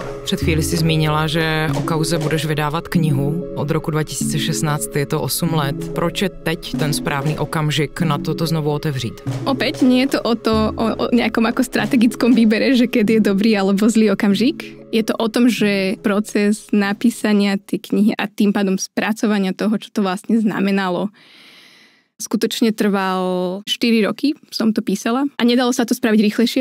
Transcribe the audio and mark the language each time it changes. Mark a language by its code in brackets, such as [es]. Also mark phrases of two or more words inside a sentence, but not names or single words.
[cs] Před chvíli si zmínila, že o kauze budeš vydávat knihu. Od roku 2016 je to 8 let. Proč je teď ten správný okamžik na to znovu otevřít? [sk] Opäť nie je to o nejakom ako strategickom výbere, že keď je dobrý alebo zlý okamžik. Je to o tom, že proces napísania tej knihy a tým pádom spracovania toho, čo to vlastne znamenalo, skutočne trval 4 roky, som to písala a nedalo sa to spraviť rýchlejšie.